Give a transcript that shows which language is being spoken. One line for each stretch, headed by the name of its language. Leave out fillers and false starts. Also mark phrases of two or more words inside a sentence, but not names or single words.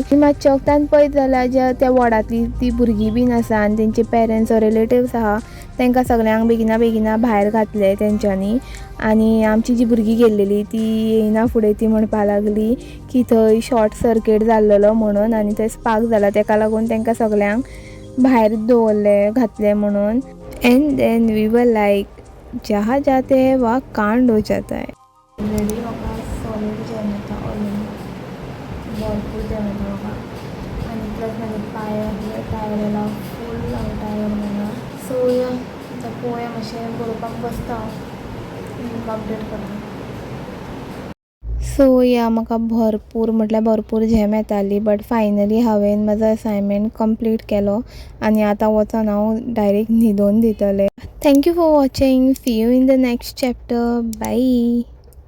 Konkani: मातशें वक्तान पळयत जाल्यार ज्या त्या वॉर्डांतली ती भुरगीं बीन आसा आनी तेंचे
English: parents relatives
Konkani: आहा तांकां सगळ्यांक बेगिना भायर घातले तेंच्यांनी. आनी आमची जी भुरगीं गेल्लेली ती येयना फुडें ती म्हणपा लागली की थंय शॉर्ट सर्कीट जाल्लेलो म्हणून आनी थंय स्पार्क जाला, तेका लागून तांकां सगळ्यांक भायर दवरले घातले म्हणून.
English: and then we were like
Hindi: जहाँ जाते हैं वहाँ कांड हो जाता है.
Konkani: ऑलरेडी म्हाका सॉलीड जेवण येता, ऑलरेडी भरपूर जेवण येता म्हाका. आनी प्लस म्हाजे पांय आसले
English: tired full tired
Konkani: म्हणून.
English: so yeah
Konkani: आतां पळोवया मातशें बरोवपाक बसता हांव, अपडेट करता.
English: so yeah
Konkani: म्हाका भरपूर म्हटल्यार भरपूर झेम येताली,
English: but finally
Konkani: हांवें म्हाजो असायनमेंट कंप्लीट केलो आनी आतां वचोन हांव डायरेक्ट न्हिदोवन दितलें.
English: thank you for watching. see you in the next chapter. बाय.